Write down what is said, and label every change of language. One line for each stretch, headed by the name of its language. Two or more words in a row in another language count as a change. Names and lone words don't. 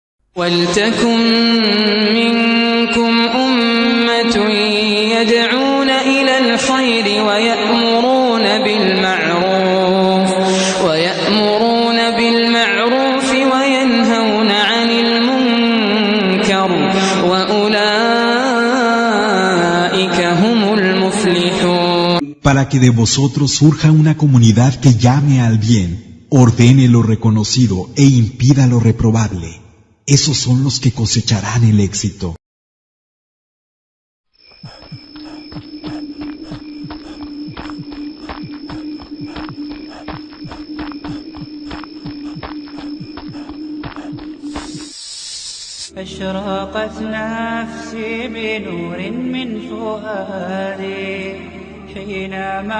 Arabic: وَلْتَكُن مِّنكُمْ أُمَّةٌ يَدْعُونَ إِلَى الْخَيْرِ وَيَأْمُرُونَ بِالْمَعْرُوفِ وَيَنْهَوْنَ عَنِ الْمُنكَرِ وَأُولَٰئِكَ هُمُ الْمُفْلِحُونَ.
Spanish: Para que de vosotros surja una comunidad que llame al bien, ordene lo reconocido e impida lo reprobable. Esos son los que cosecharán el éxito.
Arabic: أشرقت نفسي بنور من فؤادي حينما